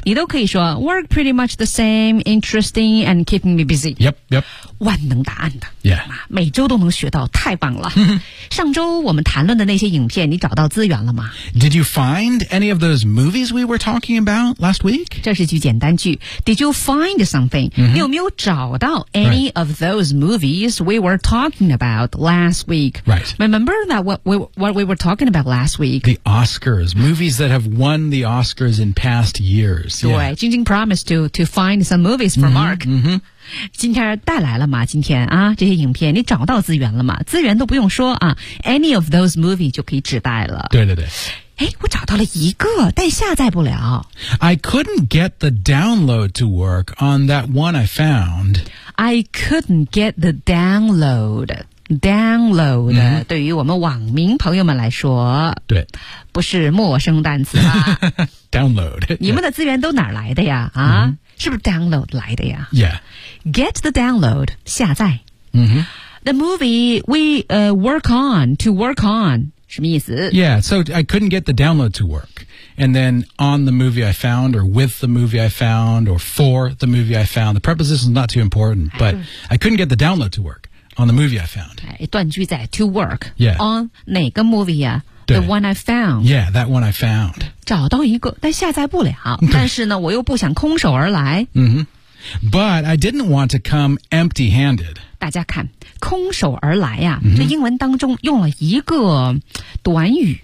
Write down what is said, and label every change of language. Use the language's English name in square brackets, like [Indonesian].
[Chinese] 你都可以说 [English] work pretty much the same, interesting and keeping me busy. Yep, yep. [Chinese] 万能答案的。 [English] Yeah. [Chinese] 每周都能学到，太棒了。上周我们谈论的那些影片，你找到资源了吗 [English] ？Did you find any of those movies we were talking about last week? [Chinese] 这是句简单。 [English] Did you find something?、 Mm-hmm. [Chinese] 你有没有找到 any、 [English] right. of those movies we were talking about last week? Right. Remember that what we were talking about last week? The Oscars. Movies that have won the Oscars in past years. 对，晶晶 promised to find some movies for mm-hmm. Mark. Mm-hmm. [Chinese] 今天带来了吗今天啊这些影片你找到资源了吗资源都不用说啊 [English] any of those movies [Chinese] 就可以指代了。对对对。诶我找到了一个但下载不了。 [English] I couldn't get the download to work on that one I found. I couldn't get the download. download、嗯、 [Chinese] 对于我们网民朋友们来说，对，不是陌生单词吧download 你们的资源都哪来的呀、啊嗯、是不是 download 来的呀、 [English] yeah. get the download 下载、嗯、 the movie we、work on to work on [Chinese] 什么意思 [English] yeah so I couldn't get the download to workAnd then on the movie I found, or with the movie I found, or for the movie I found. The preposition is not too important, but I couldn't get the download to work on the movie I found. [Chinese] 一段句在 to work、 [English] yeah. on 哪个 movie 啊 the one I found. Yeah, that one I found. [Chinese] 找到一个但下载不了但是呢我又不想空手而来、 mm-hmm. [English] But I didn't want to come empty handed. [Chinese] 大家看空手而来呀、啊 mm-hmm. 这英文当中用了一个短语